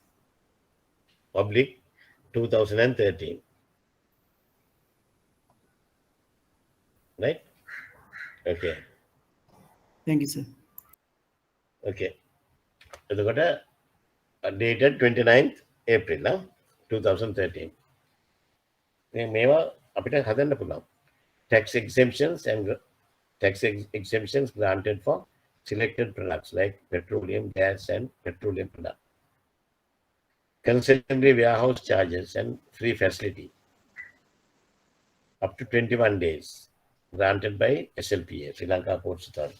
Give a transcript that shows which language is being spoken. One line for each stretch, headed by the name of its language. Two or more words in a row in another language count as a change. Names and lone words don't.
English: 04/14/2013. right? Okay. Thank you, sir. Okay. එතකොට dated 29th April 2013.
Sinhala: මේවා අපිට හදන්න පුළුවන්.
English: Tax exemptions and exemptions granted for selected products like petroleum, gas, and petroleum products. Concessionary warehouse charges and free facility up to 21 days granted by SLPA, Sri Lanka Ports Authority.